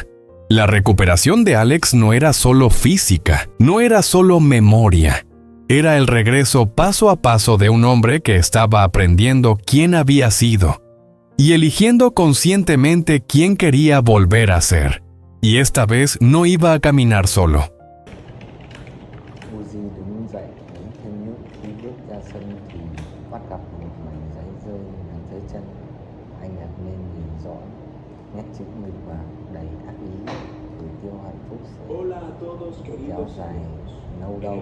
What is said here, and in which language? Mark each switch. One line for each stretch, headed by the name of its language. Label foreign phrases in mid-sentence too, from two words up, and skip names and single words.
Spanish: La recuperación de Alex no era solo física, no era solo memoria. Era el regreso paso a paso de un hombre que estaba aprendiendo quién había sido y eligiendo conscientemente quién quería volver a ser. Y esta vez no iba a caminar solo.
Vietnamese: Uzi đứng dậy lấy thêm nước, khi bước ra sân thì bắt gặp một mảnh giấy rơi ngay dưới chân. Anh ngạc nhiên nhìn rõ nét chữ nghịch và đầy ác ý. Gửi tiêu hạnh phúc sẽ kéo dài nâu đâu.